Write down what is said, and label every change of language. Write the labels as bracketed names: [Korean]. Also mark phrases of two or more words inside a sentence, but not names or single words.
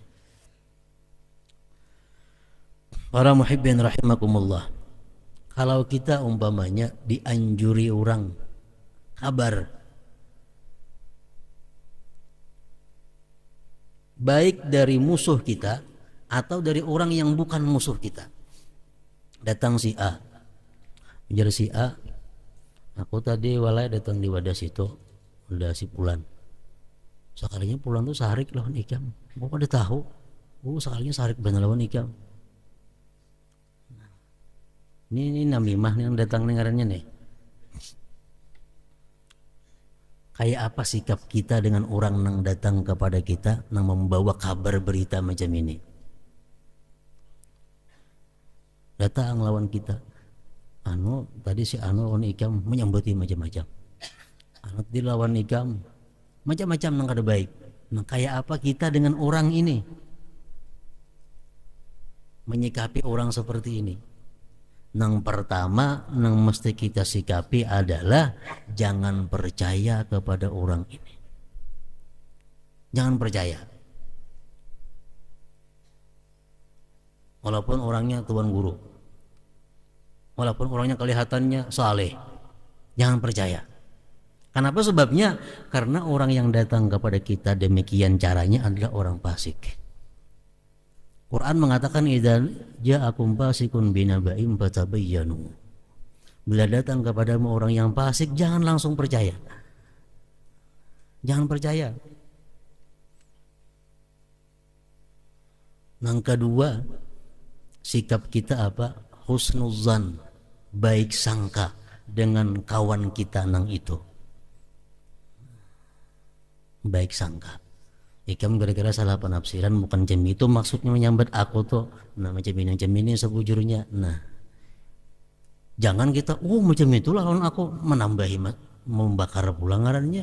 [Indonesian] Para muhibbin rahimakumullah, kalau kita umpamanya dianjuri orang kabar baik dari musuh kita atau dari orang yang bukan musuh kita. Datang si A, [Banjar] ujar si A, aku tadi walai datang di wadah situ, udah si Pulan. Sekalinya Pulan tuh sarik lawan ikam. Gua pada tahu, sekalinya sarik bener lawan ikam. Ini namimah nih yang datang dengarannya nih. [Indonesian] Kayak apa sikap kita dengan orang yang datang kepada kita, yang membawa kabar berita macam ini? [Banjar] Datang lawan kita, tadi si lawan ikam menyambati macam-macam. Dilawan ikam macam-macam nang kada baik. [Indonesian] Nah, kayak apa kita dengan orang ini? Menyikapi orang seperti ini. Yang pertama yang mesti kita sikapi adalah jangan percaya kepada orang ini. Jangan percaya. Walaupun orangnya tuan guru, walaupun orangnya kelihatannya saleh, jangan percaya. Kenapa sebabnya? Karena orang yang datang kepada kita demikian caranya adalah orang fasik. Quran mengatakan [Arabic] إذا جاءكم فاسق بنبإ فتبينوا. [Indonesian] Bila datang kepadamu orang yang fasik, jangan langsung percaya. Jangan percaya. Yang kedua, sikap kita apa? Husnuzan, baik sangka dengan kawan kita nang itu. Baik sangka. [Banjar] Ikam gara-gara salah penafsiran bukan jam itu maksudnya menyambat aku tuh. Nah macam ini sebujurnya. Nah jangan kita macam itulah lawan aku, menambahi membakar pula ngarannya.